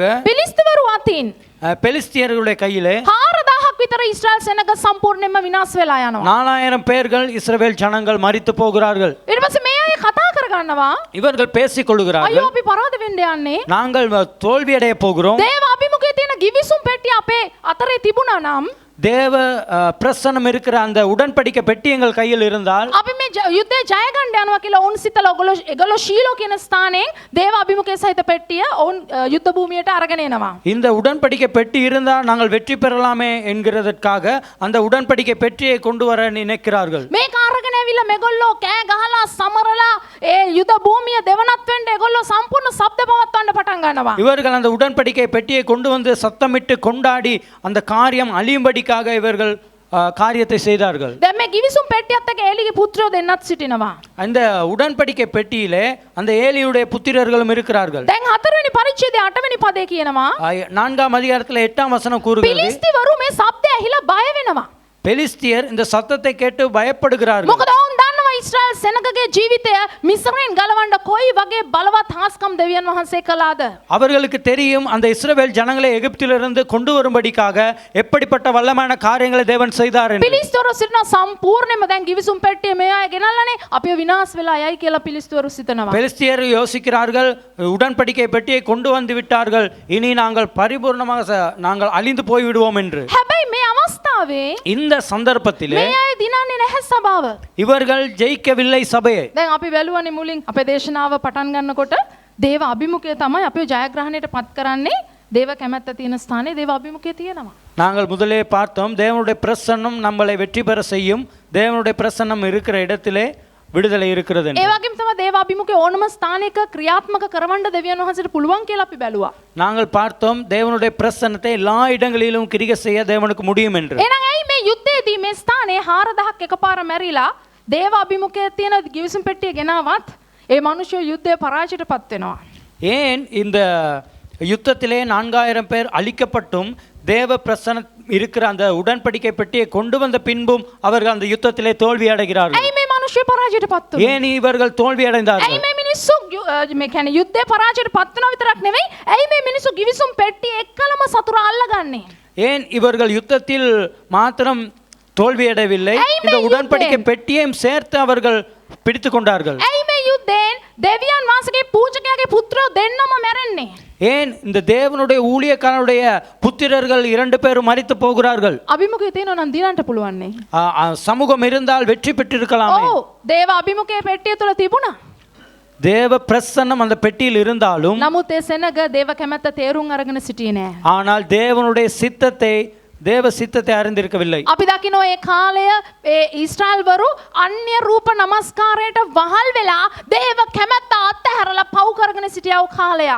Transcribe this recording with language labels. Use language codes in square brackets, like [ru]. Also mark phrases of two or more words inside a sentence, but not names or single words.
[si] පිලිස්තිවරු අතින් [ta] பெலிஸ்தியர்களுடைய கையிலே [si] 4000ක් විතර ඊශ්‍රායල් සෙනග සම්පූර්ණයෙන්ම විනාශ වෙලා යනවා. [ta] 4000 பேர்கள் இஸ்ரவேல் ஜனங்கள் மரித்து போகிறார்கள். [si] ඊට පස්සේ මේ අය කතා කරගන්නවා [ta] இவர்கள் பேசிக் [si] අයියෝ [ta] கொள்கிறார்கள், [si] අපි පරාද වෙන්න යන්නේ. [ta] நாங்கள் தோல்வி அடைய போகிறோம். [si] දේව අභිමුඛයේ තියෙන ගිවිසුම් පෙට්ටිය අපේ අතරේ තිබුණා නම් [ta] தேவ பிரசன்னம் இருக்கிற அந்த உடன்படிக்கை பெட்டி எங்கள் கையில் இருந்தால் [si] අපි මේ යුද්ධේ ජය ගන්න යනවා කියලා ඔවුන් සිතලා ඒගොල්ලෝ ශීලෝ කියන ස්ථානයෙන් දේව අභිමුඛයේ සහිත පෙට්ටිය ඔවුන් යුද්ධ භූමියට අරගෙන එනවා. [ta] இந்த உடன்படிக்கை பெட்டி இருந்தால் நாங்கள் வெற்றி பெறலாமே என்கிறதற்காக அந்த உடன்படிக்கை பெட்டியை கொண்டு வர நினைக்கிறார்கள். [si] මේක අරගෙන ඇවිල්ලා මේගොල්ලෝ කෑ ගහලා සමරලා ඒ යුද භූමිය දෙවනත් වෙන්න ඒගොල්ලෝ සම්පූර්ණ ශබ්ද පවත්වන්න පටන් ගන්නවා. [ta] இவர்கள் அந்த உடன்படிக்கை பெட்டியை கொண்டு வந்து சத்தமிட்டு கொண்டாடி அந்த காரியம் அழியும்படிக்காக இவர்கள் காரியத்தை செய்தார்கள். [si] දැන් මේ ගිවිසුම් පෙට්ටියත් එක්ක ඒලිගේ පුත්‍රයෝ දෙන්නත් සිටිනවා. [ta] அந்த உடன்படிக்கை பெட்டியிலே அந்த ஏலியுடைய புத்திரர்களும் இருக்கிறார்கள். [si] දැන් 4 වෙනි පරිච්ඡේදයේ 8 වෙනි පදේ කියනවා [ta] 4ஆம் அதிகாரத்தில் 8ஆம் வசனம் கூறுகிறது, [si] පිලිස්තිවරු මේ ශබ්දය ඇහිලා බය වෙනවා. [ta] பெலிஸ்தியர் இந்த சத்தத்தை கேட்டு பயப்படுகிறார்கள். [si] මොකද ඔවුන් දන්නවා ඊශ්‍රායල් සෙනගගේ ජීවිතය මිස්රයෙන් ගලවන්න කොයි වගේ බලවත් හාස්කම් දෙවියන් වහන්සේ කළාද. [ta] அவர்களுக்கு தெரியும் அந்த இஸ்ரவேல் ஜனங்களை எகிப்திலிருந்து கொண்டு வரும்படிக்காக எப்படிப்பட்ட வல்லமான காரியங்களை தேவன் செய்தார் என்று. [si] පිලිස්තිවරු සිටින සම්පූර්ණයෙන්ම දැන් ගිවිසුම් පෙට්ටිය මේ අය ගෙනල්ලානේ අපිව විනාශ වෙලා යයි කියලා පිලිස්තිවරු සිතනවා. [ta] பெலிஸ்தியர் யோசிக்கிறார்கள், உடன்படிக்கை பெட்டியை கொண்டு வந்து விட்டார்கள், இனி நாங்கள் பரிபூர்ணமாக நாங்கள் அழிந்து போய்விடுவோம் என்று. [si] හැබැයි මේ අවස්ථාවේ [ta] இந்த சந்தர்ப்பத்திலே [si] මේ අය දිනන්නේ නැහැ සභාව. [ta] இவர்கள் ஜெயிக்கவில்லை சபையை. [si] දැන් අපි බැලුවනේ මුලින් අපේ දේශනාව පටන් ගන්නකොට දේව අභිමුඛය තමයි අපිව ජයග්‍රහණයට පත් කරන්නේ. දේව කැමැත්ත තියෙන ස්ථානයේ දේව අභිමුඛය තියෙනවා. [ta] நாங்கள் முதலே பார்த்தோம், தேவனுடைய பிரசன்னம் நம்மளை வெற்றி பெற செய்யும். தேவனுடைய பிரசன்னம் இருக்கிற இடத்திலே விடுதலை இருக்கிறது என்று. [si] ඒ වගේම තමයි දේව අභිමුඛයේ ඕනම ස්ථානයක ක්‍රියාත්මක කරවන්න දෙවියන් වහන්සේට පුළුවන් කියලා අපි බැලුවා. [ta] நாங்கள் பார்த்தோம் தேவனுடைய பிரசன்னத்தை எல்லா இடங்களிலும் கிரியை செய்ய தேவனுக்கு முடியும் என்று. [si] එහෙනම් ඇයි මේ යුද්ධයේදී මේ ස්ථානයේ 4000ක් එකපාර මැරිලා දේව අභිමුඛයේ තියෙන ගිවිසුම් පෙට්ටිය ගෙනාවත් ඒ මිනිස්සු යුද්ධයේ පරාජයටපත් වෙනවා? [ta] ஏன் இந்த யுத்தத்திலே 4000 பேர் அழிக்கப்பட்டும் தேவ பிரசன்னம் இருக்கிற அந்த உடன்படிக்கை பெட்டியை கொண்டு வந்த பின்பும் அவர்கள் அந்த யுத்தத்திலே தோல்வி அடைகிறார்கள்? [si] ඇයි මේ මිනිස්සු පරාජයටපත් වුනේ? [ta] ஏன் இவர்கள் தோல்வி அடைந்தார்கள்? [si] ඇයි මේ මිනිස්සු මේ කියන්නේ යුද්ධයේ පරාජයටපත් වෙනවා විතරක් නෙවෙයි ඇයි මේ මිනිස්සු ගිවිසුම් පෙට්ටිය එක්කලම සතුරා අල්ලගන්නේ? [ta] ஏன் இவர்கள் யுத்தத்தில் மாத்திரம் தோல்வியடையவில்லை, இந்த உடன்படிக்கை பெட்டியையும் சேர்த்து அவர்கள் பிடித்து கொண்டார்கள்? [si] ඇයි මේ යුද්ධයෙන් දෙවියන් වහන්සේගේ පූජකයාගේ පුත්‍රයෝ දෙන්නම මැරෙන්නේ? [ta] ஏன் இந்த தேவனுடைய ஊழியக்காரனுடைய புத்திரர்கள் 2 பேரும் மரித்து போகிறார்கள்? [si] අභිමුඛයේ තියෙනවා නම් දිනන්න පුළුවන්නේ. [ta] சமூகம் இருந்தால் வெற்றி பெற்றிருக்கலாமே. [si] ඔව් දේව අභිමුඛයේ පෙට්ටිය තුල තිබුණා. [ta] தேவ பிரசன்னம் அந்த பெட்டியில் இருந்தாலும் [si] නමුත් ඒ සෙනග දේව කැමැත්ත තේරුම් අරගෙන සිටියේ නෑ. [ta] ஆனால் தேவனுடைய சித்தத்தை அறிந்திருக்கவில்லை. [si] අපි දකිනවා ඒ කාලය ඒ ඊශ්‍රායල්වරු අන්‍ය රූප නමස්කාරයට වහල් වෙලා දේව කැමැත්ත අත්හැරලා පව් කරගෙන සිටියව කාලයක්.